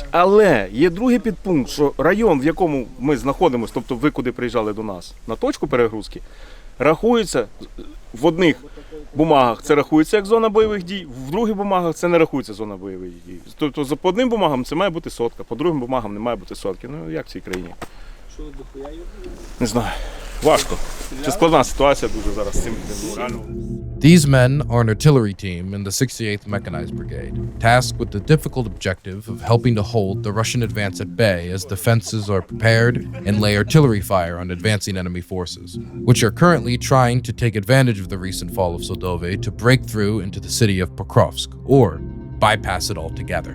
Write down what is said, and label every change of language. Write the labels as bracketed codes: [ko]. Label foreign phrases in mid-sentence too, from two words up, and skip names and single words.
[uk] Але є другий підпункт, що район, в якому ми знаходимося, тобто ви куди приїжджали до нас, на точку перегрузки, рахується в одних бумагах це рахується як зона бойових дій, в других бумагах це не рахується зона бойових дій. Тобто по одним бумагам це має бути 100, по другим бумагам не має бути 100. Ну як в цій країні? Не знаю. Важко. Це складна ситуація дуже зараз з цим реально. [en] These men are an artillery team in the 68th Mechanized Brigade, tasked with the difficult objective of helping to hold the Russian advance at bay as defenses are prepared and lay artillery fire on advancing enemy forces, which are currently trying to take advantage of the recent fall of Selydove to break through into the city of Pokrovsk, or bypass it altogether.